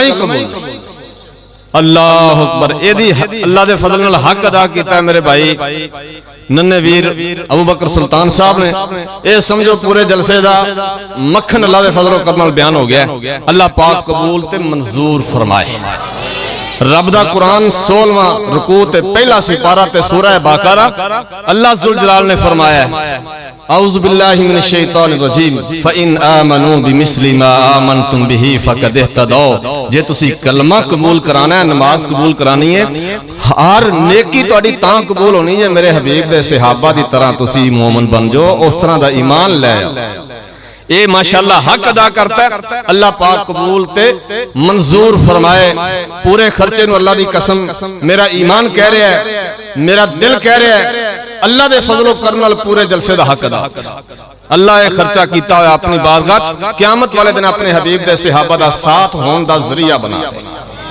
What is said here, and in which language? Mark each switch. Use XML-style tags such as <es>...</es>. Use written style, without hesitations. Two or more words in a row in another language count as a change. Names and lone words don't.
<pa>ہی قبول اللہ اکبر اے دی اللہ دے فضل نال حق ادا کیتا ہے میرے بھائی ننے ویر ابو بکر سلطان صاحب نے اے سمجھو پورے جلسے دا مکھن اللہ دے فضل و کرم نال بیان ہو گیا اللہ پاک قبول تے منظور فرمائے رب دا قرآن 16واں رکوع تے پہلا سپارہ تے سورہ باقرہ اللہ ذوالجلال نے فرمایا ہے</pa> <ar>اعوذ باللہ من الشیطان الرجیم فَإِنْ آمَنُوا بِمِثْلِ مَا آمَنْتُمْ بِهِ فَقَدْ</ar> <pa>اهْتَدَوْا جے تسی کلمہ قبول کرانا ہے نماز قبول کرانی ہے ہر نیکی تہاڈی تاں قبول ہونی ہے میرے حبیب دے صحابہ دی طرح تسی مومن بن جو اس طرح دا ایمان لے آؤ اے ماشاءاللہ حق ادا کرتا ہے اللہ پاک قبول تے منظور فرمائے پورے خرچے نو اللہ دی قسم میرا ایمان کہہ رہا ہے میرا دل کہہ رہا ہے اللہ دے فضل و کرم نال پورے جلسے دا حق ادا اللہ اے خرچہ کیتا ہویا اپنی بارگاہ قیامت والے دن اپنے حبیب دے صحابہ دا ساتھ ہون دا ذریعہ بنا دے</pa>